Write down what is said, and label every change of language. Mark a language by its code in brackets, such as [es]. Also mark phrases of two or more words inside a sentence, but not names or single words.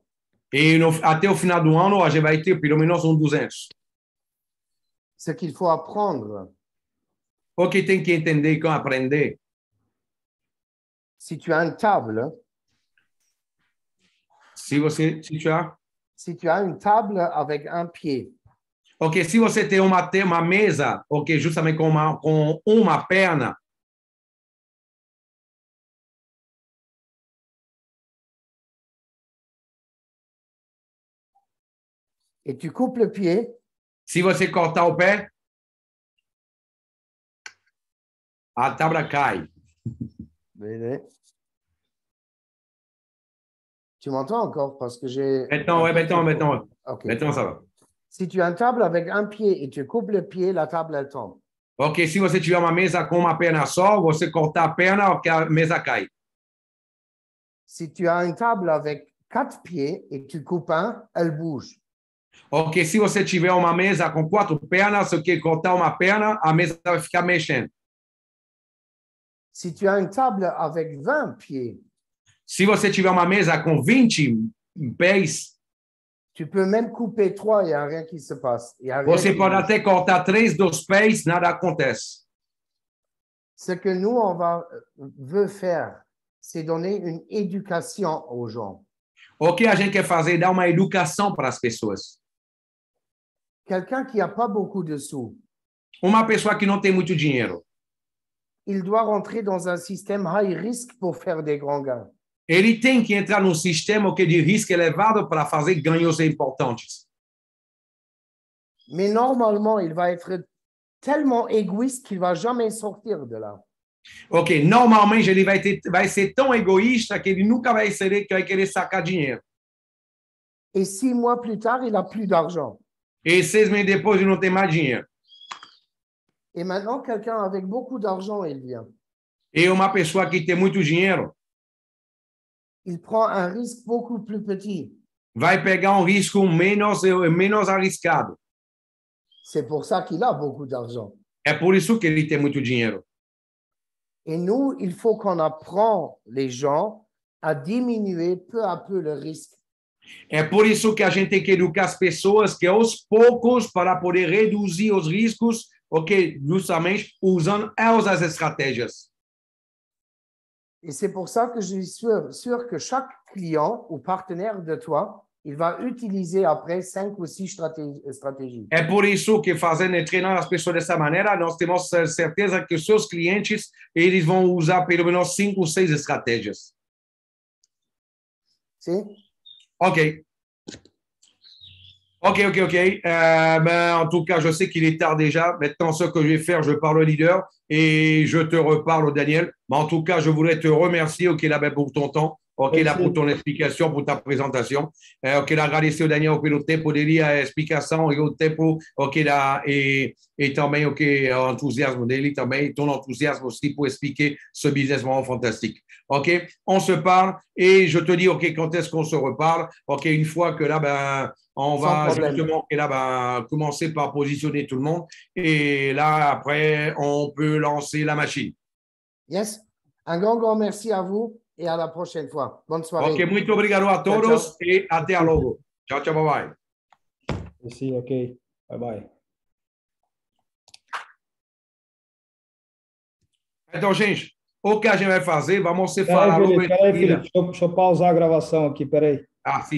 [pt] E até o final do ano, a gente vai ter pelo menos 200. [fr] Ce qu'il faut apprendre, [pt] O que tem que entender e aprender, [fr] si tu as une table, [pt] se [fr] tu as une table avec un pied, [pt] ok, se você tem uma mesa, ok, justamente com uma perna, [fr] et tu coupes le pied, [pt] se você cortar o pé, a tábua cai. [fr] Tu m'entends encore parce que j'ai... Maintenant, Ok. Maintenant, ça va. Si tu as une table avec un pied et tu coupes le pied, la table, elle tombe. [pt] Ok, se você tiver uma mesa com uma perna só, você cortar a perna, ok, a mesa cai. [fr] Si tu as une table avec 4 pieds et tu coupes un, elle bouge. [pt] Ok, se você tiver uma mesa com 4 pernas, ok, cortar uma perna, a mesa vai ficar mexendo. [fr] Si tu as une table avec 20 pieds, [pt] Se você tiver uma mesa com 20 pés, [fr] tu peux même couper 3, il n'y a rien qui se passe. Il y a rien [pt] você [fr] qui [pt] pode [fr] bouge. [pt] até cortar 3 dos pés, nada acontece. [fr] Ce que nous, veut faire, c'est donner une éducation aux gens. [pt] O que a gente quer fazer é dar uma educação para as pessoas. [fr] Quelqu'un qui n'a pas beaucoup de sous, [pt] Uma pessoa que não tem muito dinheiro, [fr] il doit rentrer dans un système [en] high risk [fr] pour faire des grands gains. [pt] ele tem que entrar num sistema que de risco elevado para fazer ganhos importantes. [fr] Mais normalement, il va être tellement égoïste qu'il ne va jamais sortir de là. [pt] Ok, normalmente ele vai ser tão egoísta que ele nunca vai querer sacar dinheiro. [fr] Et 6 mois plus tard, il n'a plus d'argent. [pt] E 6 meses depois ele não tem mais dinheiro. [fr] Et maintenant, quelqu'un avec beaucoup d'argent, il vient. [pt] E uma pessoa que tem muito dinheiro [fr] Il prend un risque beaucoup plus petit. [pt] vai pegar um risco menos arriscado. [fr] C'est pour ça qu'il a beaucoup d'argent. [pt] É por isso que ele tem muito dinheiro. [fr] Et nous, il faut qu'on apprend les gens à diminuer peu à peu le risque. [pt] É por isso que a gente tem que educar as pessoas que aos poucos para poder reduzir os riscos, ok, justamente usando as estratégias. [fr] Et c'est pour ça que je suis sûr que chaque client ou partenaire de toi, il va utiliser après 5 ou 6 stratégies. [pt] É por isso que fazendo e treinando as pessoas dessa maneira, nós temos certeza que os seus clientes eles vão usar pelo menos 5 ou 6 estratégias. [fr] C'est Ok. Ben, en tout cas, je sais qu'il est tard déjà. Maintenant, ce que je vais faire, je parle au leader et je te reparle, Daniel. Mais en tout cas, je voudrais te remercier, ok, là, ben, pour ton temps, ok, là, pour ton explication, pour ta présentation. Ok, là, [pt] agradecer, Daniel, pelo tempo dele, a explicação e o tempo, ok, là, e também, ok, o entusiasmo dele também, [fr] ton enthousiasme aussi pour expliquer ce business vraiment fantastique. Ok, on se parle et je te dis, ok, quand est-ce qu'on se reparle? Ok, une fois que là, ben, on va justement et là, ben, commencer par positionner tout le monde. Et là, après, on peut lancer la machine. Yes. Un grand merci à vous et à la prochaine fois. Bonne soirée. [pt] Ok, muito obrigado a todos e até a logo. Tchau, tchau, [en] bye bye. [pt] Sim, ok. [en] Bye bye. [pt] Então, gente, o que a gente vai fazer? Vamos separar logo. Peraí, Felipe, deixa eu pausar a gravação aqui, peraí.